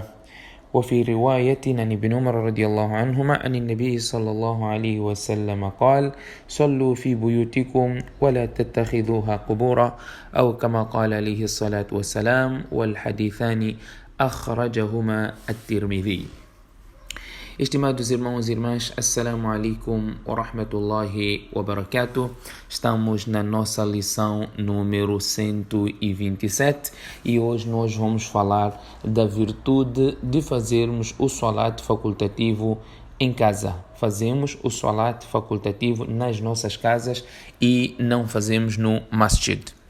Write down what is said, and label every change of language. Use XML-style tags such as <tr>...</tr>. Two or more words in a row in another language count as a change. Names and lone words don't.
<ar>وفي رواية عن ابن عمر رضي الله عنهما عن النبي صلى الله عليه وسلم قال: صلوا في بيوتكم ولا تتخذوها قبورا، أو كما قال عليه الصلاة والسلام، والحديثان أخرجهما الترمذي.</ar> <pt>Estimados irmãos e irmãs,</pt> <ar>السلام عليكم ورحمة الله وبركاته.</ar> <pt>Estamos na nossa lição número 127 e hoje nós vamos falar da virtude de fazermos o salat facultativo em casa. Fazemos o salat facultativo nas nossas casas e não fazemos no masjid.</pt>